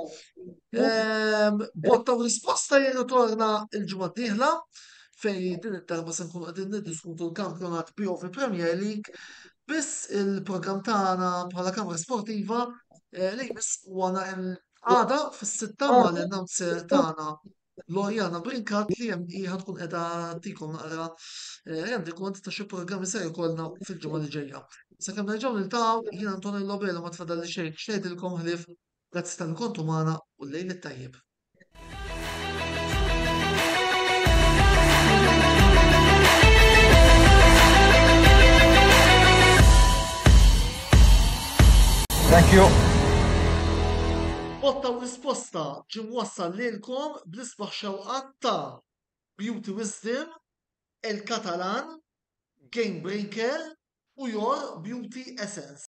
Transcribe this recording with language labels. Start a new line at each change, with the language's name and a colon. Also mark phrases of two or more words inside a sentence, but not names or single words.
Maltese: Botta u risposta jirritorna il-ġimgħa d-dieħla fejn din id-darba se nkunu qegħdin niddiskutu l-kampjonat POV Premier League biss il-programm tagħna bħala kamra sportiva li jmiss huwa għada fis-sitta mal-announcer tagħna Lorjana Brinkat li hemm qiegħed tkun qiegħda tikom naqra rendi kont ta' xi programmi se jkollna fil-ġimgħa li ġejja. Sakemm nerġgħu niltaqgħu jien Antonio Lobela ma tfadalli xejn x'ngħidilkom ħlief grazzi tal-kontu magħna u l-lejl it-tajjeb.
English: Thank you.
Maltese: Botta u risposta ġim wassal lilkom bl-isbaħ xewqat ta' Beauty Wisdom, il-Katalan, Game Breaker u Your Beauty Essence.